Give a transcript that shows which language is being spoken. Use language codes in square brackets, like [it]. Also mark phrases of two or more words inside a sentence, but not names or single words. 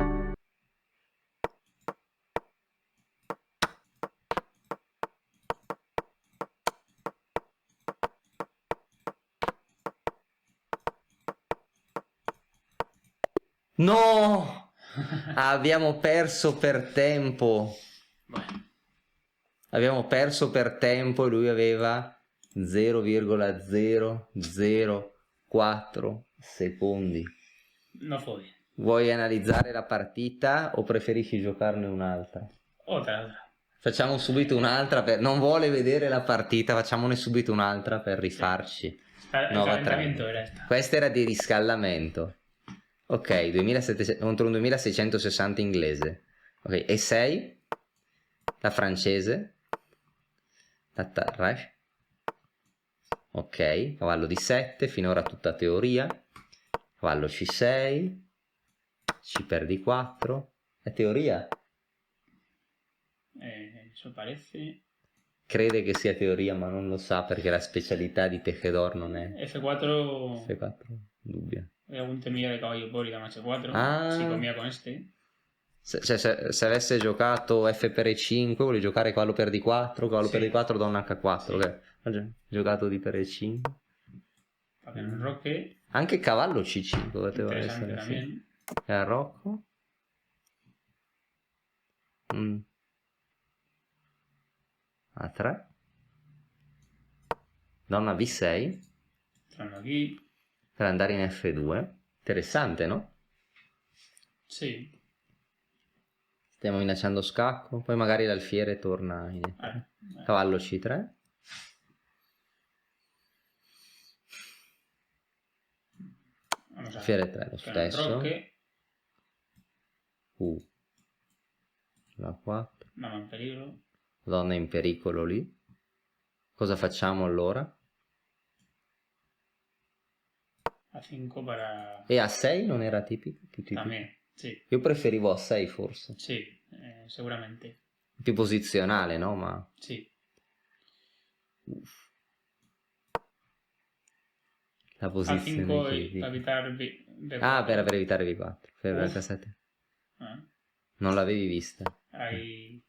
[it] No! Abbiamo perso per tempo. [es] Bueno. [it] Abbiamo perso per tempo e lui aveva 0,004 secondi. [es] No fue bien. [it] Vuoi analizzare la partita o preferisci giocarne un'altra? [es] Otra. [it] Facciamo subito un'altra per... Non vuole vedere la partita, facciamone subito un'altra per rifarci. [es] El [it] Nuova [es] calentamiento [it] trend. [es] era esta. [it] Questa era di riscaldamento. Ok, 2700 contro un 2660 inglese. Ok, E6, la francese, la Tarrasch. Ok, cavallo di 7, finora tutta teoria. Cavallo C6, C per D4, è teoria. [es] Eso parece. [it] Crede che sia teoria ma non lo sa perché la specialità di Tejedor non è F4. F4, dubbia. [es] Hay algún temilla de caballo por y dama H4. Ah. Si comía con este. [it] Se avesse giocato F per E5, vuole giocare cavallo per D4, cavallo Sì. per D4, donna H4. Sì. Ok. Ha giocato di per E5. [es] Para que no enroque. [it] Anche cavallo C5 poteva [es] Interesante [it] essere. Sì. [es] también. [it] E a Rocco. A3. Donna V6. [es] Entrando aquí. [it] Per andare in F2. Interessante, no? [es] Sí. [it] Stiamo minacciando scacco. Poi magari l'alfiere torna in F3. Cavallo C3. [es] Vamos a [it] Alfiere 3 lo stesso. [es] enroque. [it] La 4. [es] Dama en peligro. [it] Donna in pericolo lì. Cosa facciamo allora? [es] A5 para. [it] E A6 non era tipico? Più tipico. [es] También. Sí. [it] Io preferivo A6 forse. [es] Sí. Seguramente. [it] Più posizionale, no? Ma Sì. la posizione A5 critica. per evitar B4. Ah, per evitare V4. Per Uf. H7. Ah, Non l'avevi vista. Hai